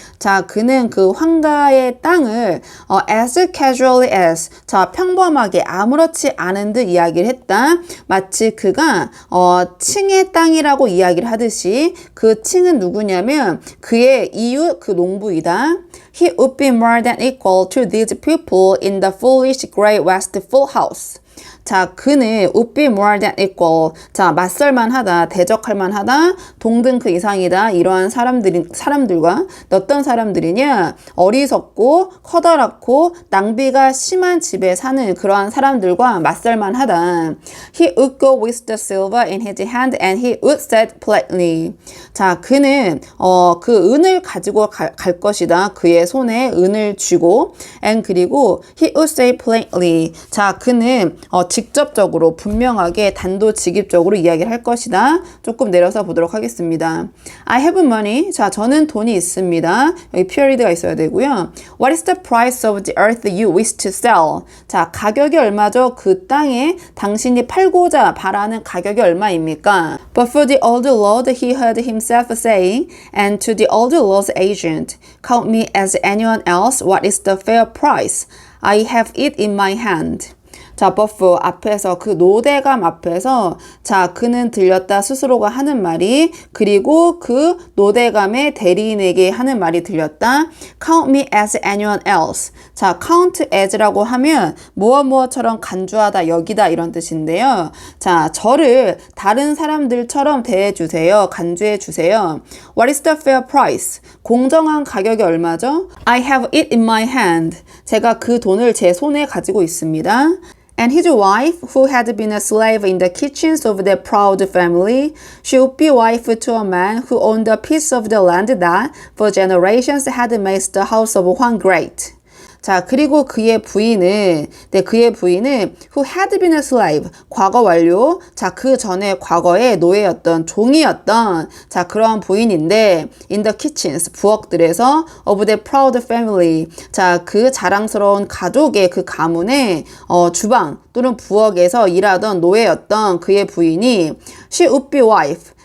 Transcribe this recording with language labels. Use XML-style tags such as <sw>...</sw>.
<ko>자, 그는 그 황가의 땅을</ko> <en>as casually as,</en> <ko>자, 평범하게 아무렇지 않은 듯 이야기를 했다. 마치 그가 칭의 땅이라고 이야기를 하듯이 그 칭은 누구냐면 그의 이웃 그 농부이다.</ko> <en>He would be more than equal to these people in the foolish great wastful house.</en> <ko>자, 그는</ko> <en>would be more than equal.</en> <ko>자, 맞설만하다, 대적할만하다, 동등 그 이상이다. 이러한 사람들과 어떤 사람들이냐? 어리석고 커다랗고 낭비가 심한 집에 사는 그러한 사람들과 맞설만하다.</ko> <en>He would go with the silver in his hand and he would say politely.</en> <ko>자, 그는 그 은을 가지고 갈 것이다. 그의 손에 은을 쥐고 and 그리고</ko> <en>he would say politely.</en> <ko>자, 그는 직접적으로 분명하게 단도직입적으로 이야기를 할 것이다. 조금 내려서 보도록 하겠습니다.</ko> <en>I have money.</en> <ko>자, 저는 돈이 있습니다. 여기 period가 있어야 되고요.</ko> <en>What is the price of the earth you wish to sell?</en> <ko>자, 가격이 얼마죠? 그 땅에 당신이 팔고자 바라는 가격이 얼마입니까?</ko> <en>But for the old lord he heard himself saying, and to the old lord's agent, count me as anyone else. What is the fair price? I have it in my hand.</en> <ko>자, 버프 앞에서 그 노대감 앞에서 자, 그는 들렸다 스스로가 하는 말이 그리고 그 노대감의 대리인에게 하는 말이 들렸다.</ko> <en>Count me as anyone else.</en> <ko>자, count as라고 하면 무엇처럼 간주하다, 여기다 이런 뜻인데요. 자, 저를 다른 사람들처럼 대해주세요. 간주해주세요.</ko> <en>What is the fair price?</en> <ko>공정한 가격이 얼마죠?</ko> <en>I have it in my hand.</en> <ko>제가 그 돈을 제 손에 가지고 있습니다.</ko> <en>And his wife, who had been a slave in the kitchens of their proud family, she would be wife to a man who owned a piece of the land that, for generations, had made the house of Huang great.</en> <ko>자, 그리고 그의 부인은</ko> <en>who had been a slave,</en> <ko>과거 완료. 자, 그 전에 과거에 노예였던, 종이었던, 자, 그러한 부인인데,</ko> <en>in the kitchens,</en> <ko>부엌들에서, of the proud family. 자, 그 자랑스러운 가족의 그 가문의, 주방 또는 부엌에서 일하던 노예였던 그의 부인이,</ko> <en>she would be wife.</en>